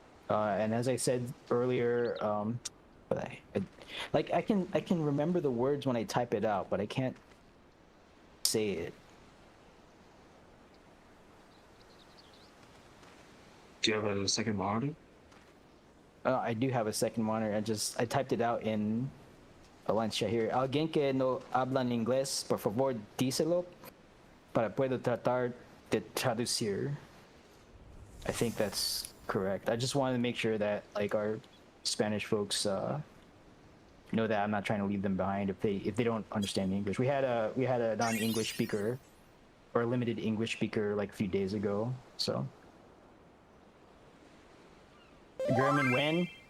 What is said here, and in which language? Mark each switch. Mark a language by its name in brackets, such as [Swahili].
[English] And as I said earlier, but like I can remember the words when I type it out, but I can't say it. Do you have a second monitor? I do have a second monitor. I typed it out in a lunch chat here. [Spanish] Alguien que no hablan inglés, por favor, díselo para puedo tratar de traducir. [English] I think that's correct. I just wanted to make sure that like our Spanish folks know that I'm not trying to leave them behind if they don't understand English. We had a non-English speaker or a limited English speaker like a few days ago. So German when?